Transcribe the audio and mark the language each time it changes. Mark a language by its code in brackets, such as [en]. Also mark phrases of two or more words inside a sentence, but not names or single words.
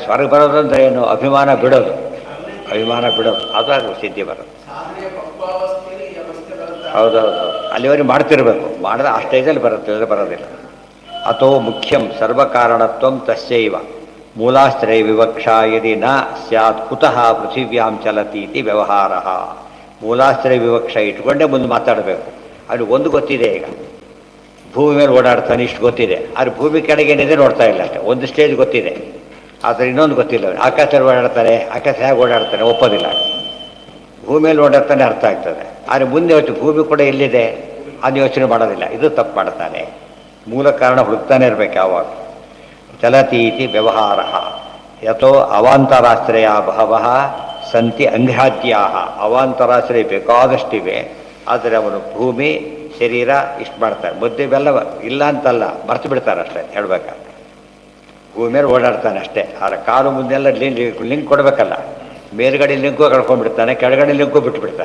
[kn] ಹೊರಗೆ ಬರೋದು ಅಂದರೆ ಏನು? ಅಭಿಮಾನ ಬಿಡೋದು, ಅದು ಸಿದ್ಧಿ ಬರೋದು. ಹೌದೌದು, ಅಲ್ಲಿವರೆಗೆ ಮಾಡ್ತಿರ್ಬೇಕು. ಮಾಡಿದ್ರೆ ಆ ಸ್ಟೇಜಲ್ಲಿ ಬರುತ್ತೆ, ಬರೋದಿಲ್ಲ. [sa] ಅಥೋ ಮುಖ್ಯಂ ಸರ್ವಕಾರಣತ್ವಂ ತಸ್ಯೈವ ಮೂಲಾಶ್ರಯ ವಿವಕ್ಷಾ ಯದಿ ನ ಸ್ಯಾತ್ ಕುತಃ ಪೃಥಿವ್ಯಾಂ ಚಲತಿ ಇತಿ ವ್ಯವಹಾರ. ಮೂಲಾಶ್ರಯ ವಿವಕ್ಷ [kn] ಇಟ್ಕೊಂಡೇ ಮುಂದೆ ಮಾತಾಡಬೇಕು. ಅದು ಒಂದು ಗೊತ್ತಿದೆ, ಈಗ ಭೂಮಿ ಮೇಲೆ ಓಡಾಡ್ತಾನೆ, ಇಷ್ಟು ಗೊತ್ತಿದೆ. ಆದರೆ ಭೂಮಿ ಕೆಳಗೆ ಏನಿದೆ ನೋಡ್ತಾ ಇಲ್ಲ ಅಷ್ಟೇ. ಒಂದು ಸ್ಟೇಜ್ ಗೊತ್ತಿದೆ, ಆದರೆ ಇನ್ನೊಂದು ಗೊತ್ತಿಲ್ಲ. ಆಕಾಶದಲ್ಲಿ ಓಡಾಡ್ತಾರೆ, ಆಕಾಶ ಹೇಗೆ ಓಡಾಡ್ತಾನೆ ಒಪ್ಪೋದಿಲ್ಲ. ಭೂಮಿಯಲ್ಲಿ ಓಡಾಡ್ತಾನೆ ಅರ್ಥ ಆಗ್ತದೆ. ಆದರೆ ಮುಂದೆ ಹೊತ್ತು ಭೂಮಿ ಕೂಡ ಎಲ್ಲಿದೆ ಅದು ಯೋಚನೆ ಮಾಡೋದಿಲ್ಲ. ಇದು ತಪ್ಪು ಮಾಡ್ತಾನೆ. ಮೂಲ ಕಾರಣ ಹುಡುಕ್ತಾನೆ ಇರಬೇಕು ಯಾವಾಗ. [sa] ಚಲತಿ ಇತಿ ವ್ಯವಹಾರ. ಯಥೋ ಅವಾಂತರಾಶ್ರಯ ಬಹವಃ ಸಂತಿ ಅಂಘ್ರಾದ್ಯಾ. [kn] ಅವಾಂತರಾಶ್ರಯ ಬೇಕಾದಷ್ಟಿವೆ, ಆದರೆ ಅವನು ಭೂಮಿ ಶರೀರ ಇಷ್ಟು ಮಾಡ್ತಾನೆ. ಮುದ್ದೆ ಬೆಲ್ಲ ಇಲ್ಲ ಅಂತಲ್ಲ, ಮರ್ತು ಬಿಡ್ತಾರೆ ಅಷ್ಟೇ ಹೇಳ್ಬೇಕಾದ್ರೆ. ಭೂಮಿಯಲ್ಲಿ ಓಡಾಡ್ತಾನೆ ಅಷ್ಟೇ. ಆದರೆ ಕಾಲು ಮುಂದೆಲ್ಲ ಲಿಂಕ್ ಕೊಡಬೇಕಲ್ಲ. ಮೇಲ್ಗಡೆ ಲಿಂಕು ಕಳ್ಕೊಂಡ್ಬಿಡ್ತಾನೆ, ಕೆಳಗಡೆ ಲಿಂಕು ಬಿಟ್ಟುಬಿಡ್ತಾನೆ.